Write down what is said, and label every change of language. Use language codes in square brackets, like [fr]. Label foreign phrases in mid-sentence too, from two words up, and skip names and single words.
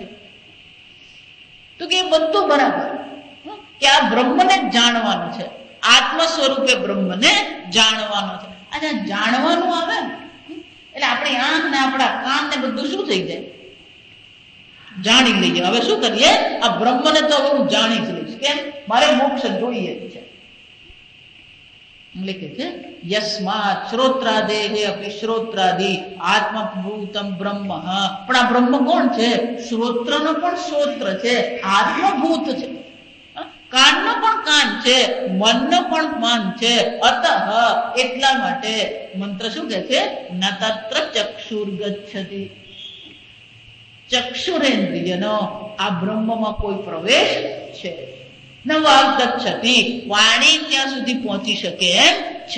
[gu] તો કે બધું બરાબર કે આ બ્રહ્મને જાણવાનું છે, આત્મ સ્વરૂપે બ્રહ્મને જાણવાનો છે. આ જાણવાનું આવે ને એટલે આપણી આંખ ને આપણા કાન ને બધું શું થઈ જાય? જાણી લઈએ. હવે શું કરીએ? આ બ્રહ્મને તો હવે હું જાણી જ લઈશ. કેમ? મારે મોક્ષ જોઈએ છે. [hi] लिखे थे [sa] यस्मात् श्रोत्रादेहे अपि श्रोत्रादि आत्मभूतम ब्रह्म. [gu] પણ આ બ્રહ્મ કોણ છે? શ્રોત્રનો પણ શ્રોત્ર છે, આત્મભૂત છે. કાનનો પણ કાન છે, મનનો પણ મન છે. अतः એટલા માટે મંત્ર શું કહે છે? [sa] ન તત્ર ચક્ષુર્ગચ્છતિ. [gu] ચક્ષુરેન્દ્રિયનો આ બ્રહ્મમાં કોઈ પ્રવેશ છે. [sa] ન વાગ્ગચ્છતિ. [gu] વાણી ત્યાં સુધી પહોંચી શકે એમ છે.